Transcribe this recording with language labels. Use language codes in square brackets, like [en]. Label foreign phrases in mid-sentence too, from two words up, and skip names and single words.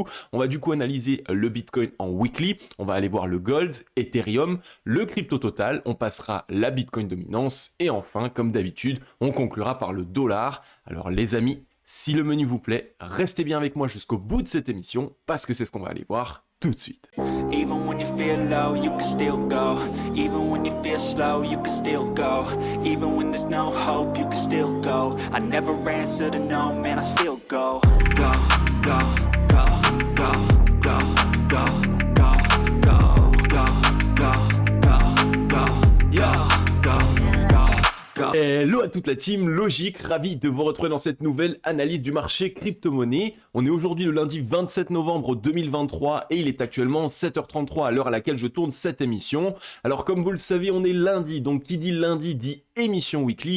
[fr] On va du coup analyser le Bitcoin en weekly, on va aller voir le Gold, Ethereum, le crypto total, on passera la Bitcoin dominance et enfin comme d'habitude on conclura par le dollar. Alors les amis, si le menu vous plaît, restez bien avec moi jusqu'au bout de cette émission parce que c'est ce qu'on va aller voir tout de suite. [en] Even when you feel low, you can still go. Even when you feel slow, you can still go. Even when there's no hope, you can still go. I never answer to no, man, I still go. Go, go, go, go, go, go, go, go, go, go, go, go, yo, go, go. [fr] Hello à toute la team Logique, ravi de vous retrouver dans cette nouvelle analyse du marché crypto-monnaie. On est aujourd'hui le lundi 27 novembre 2023 et il est actuellement 7h33 à l'heure à laquelle je tourne cette émission. Alors comme vous le savez, on est lundi, donc qui dit lundi dit émission weekly.